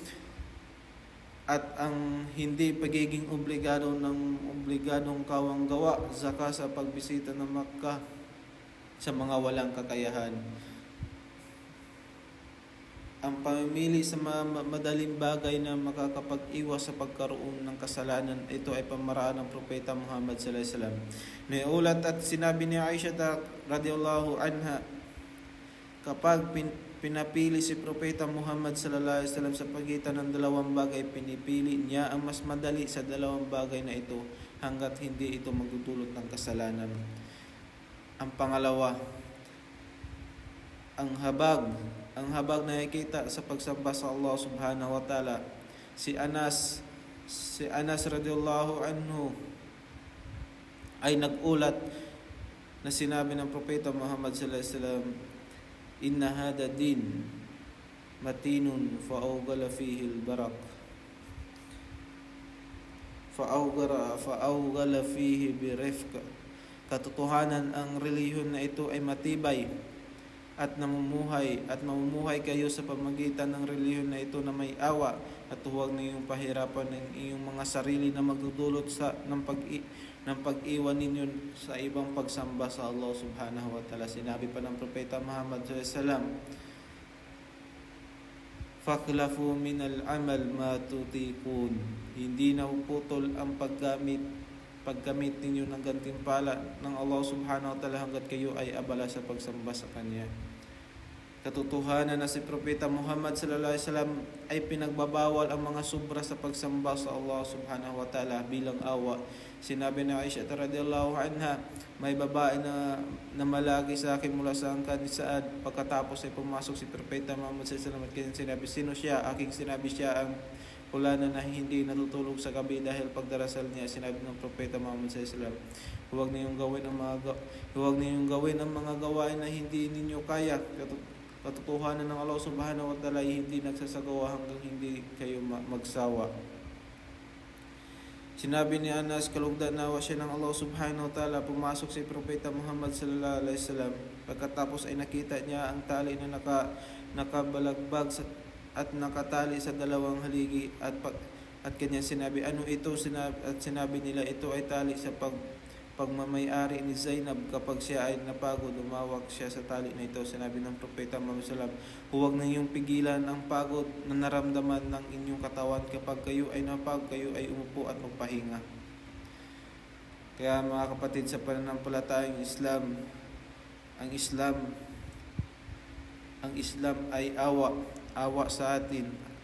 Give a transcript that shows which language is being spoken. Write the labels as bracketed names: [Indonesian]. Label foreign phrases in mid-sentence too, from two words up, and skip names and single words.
[Filipino] At ang hindi pagiging obligadong kawang gawa, zaka sa pagbisita ng Makkah sa mga walang kakayahan. Ang pamimili sa mga madaling bagay na makakapag-iwas sa pagkaroon ng kasalanan, ito ay pamaraan ng Propeta Muhammad [Arabic] صلى الله عليه وسلم. [Filipino] May ulat at sinabi ni Aisha [Arabic] رضي الله عنها, [Filipino] kapag pinapili si Propeta Muhammad [Arabic] صلى الله عليه وسلم [Filipino] sa pagitan ng dalawang bagay, pinipili niya ang mas madali sa dalawang bagay na ito hanggat hindi ito magdudulot ng kasalanan. Ang pangalawa, ang habag na nakikita sa pagsamba sa Allah [Arabic] سبحانه وتعالى. [Filipino] Si Anas [Arabic] رضي الله عنه [Filipino] ay nagulat na sinabi ng Propeta Muhammad [Arabic] صلى الله عليه وسلم, إن هذا الدين متين فأوغلوا فيه البرك فأوغلوا فيه برفق. [Filipino] Katotohanan, ang relihiyon na ito ay matibay at mamumuhay kayo sa pamagitan ng relihiyon na ito na may awa, at huwag niyong pahirapan ng iyong mga sarili na magdudulot ng pag-iwan ninyo sa ibang pagsamba sa Allah [Arabic] سبحانه وتعالى. [Filipino] Sinabi pa ng Propeta Muhammad [Arabic] صلى الله عليه وسلم, فخذوا من الأعمال ما تطيقون. [Filipino] Hindi na putol ang paggamit ninyo ng gantimpala ng Allah [Arabic] سبحانه وتعالى [Filipino] hanggat kayo ay abala sa pagsamba sa Kanya. Katotohanan na si Propeta Muhammad [Arabic] صلى الله عليه وسلم [Filipino] ay pinagbabawal ang mga sobra sa pagsamba sa Allah [Arabic] سبحانه وتعالى [Filipino] bilang awa. Sinabi ni Aisha [Arabic] رضي الله عنها, [Filipino] may babae na malagi sa akin mula sa angkan ni Saad. Pagkatapos ay pumasok si Propeta Muhammad [Arabic] صلى الله عليه وسلم [Filipino] at sinabi, Sino siya? Aking sinabi, siya ang pula na hindi natutulog sa gabi dahil pagdarasal niya. Sinabi ng Propeta Muhammad [Arabic] صلى الله عليه وسلم, [Filipino] huwag niyong gawin ang mga gawain na hindi ninyo kaya. Katotohanan ng Allah [Arabic] سبحانه وتعالى [Filipino] ay hindi nagsasagawa hanggang hindi kayo magsawa. Sinabi ni Anas, kalugdan nawa siya ng Allah [Arabic] سبحانه وتعالى, [Filipino] pumasok si Propeta Muhammad [Arabic] صلى الله عليه وسلم [Filipino] Pagkatapos ay nakita niya ang tali na nakabalagbag at nakatali sa dalawang haligi at kanya sinabi, ano ito? At sinabi nila, ito ay tali sa pagmamayari ni Zainab. Kapag siya ay napagod, umawak siya sa tali na ito. Sinabi ng Propeta Muhammad [Arabic] صلى الله عليه وسلم, [Filipino] huwag ninyong pigilan ang pagod na naramdaman ng inyong katawan. Kapag kayo ay napagod, kayo ay umupo at magpahinga. Kaya mga kapatid, sa pananampalatayang Islam, ang Islam ay awa sa atin.